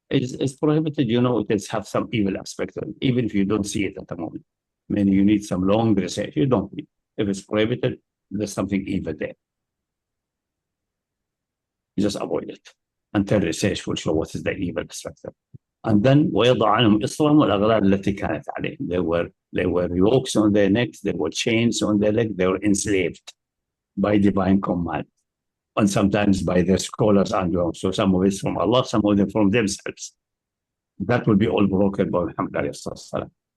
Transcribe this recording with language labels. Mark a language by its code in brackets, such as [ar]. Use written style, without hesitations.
[en] It's prohibited, it has have some evil aspect, even if you don't see it at the moment. I mean, you need some long research. You don't need. If it's prohibited, there's something evil there. You just avoid it until research will show what is the evil aspect. And then [ar] ويضع عنهم إصرهم والأغلال التي كانت عليهم. [en] They were yokes on their necks, they were chains on their legs, they were enslaved by divine command. And sometimes by their scholars and so some of it from Allah, some of them from themselves. That will be all broken by Muhammad alayhi salam.